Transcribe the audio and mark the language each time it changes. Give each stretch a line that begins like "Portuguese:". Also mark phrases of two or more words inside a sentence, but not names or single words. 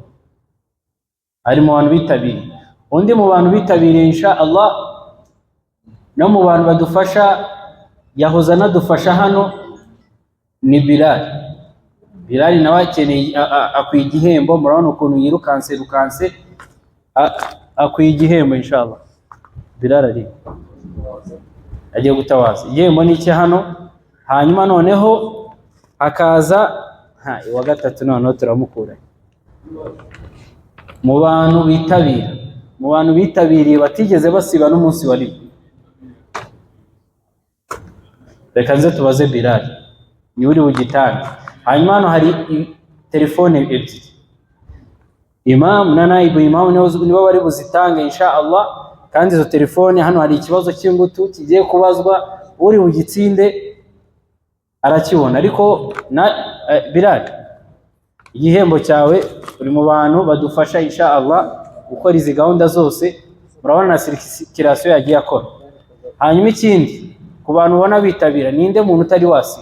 Kinyarwanda: Ari mu bantu bitabiriye. Undi mu bantu bitabiriye
Arabic: insha Allah
Kinyarwanda: no mu bantu badufasha, yahoza anadufasha hano, ni Bilal. Bilal nawe akeneye akwiye igihembo. Murabona ukuntu yirukanse akwiye igihembo
Arabic: insha Allah.
Kinyarwanda: Bilal ari agiye gutawaza. Igihembo ni iki hano. Hanyuma noneho akaza wa gatatu, noneho turamukura mu bantu bitabiriye batigeze basiba n'umunsi wa rimwe. Reka nze tubaze Bilal ni uri bugitange. Hanyuma hano hari telefone ebyiri. Imam na naibu imam nibo bari buzitange
Arabic: insha Allah.
Kinyarwanda: Kandi izo telefone hano hari ikibazo cy'ingutu kigiye kubazwa, uri bugitsinde arakibona. Ariko Bilal, igihembo cyawe, uri mu bantu badufasha
Arabic: insha Allah
Kinyarwanda: gukora izi gahunda zose. Murabona na circulation yagiye akora. Hanyuma ikindi, ku bantu ubona bitabira, ninde muntu utari wasiba?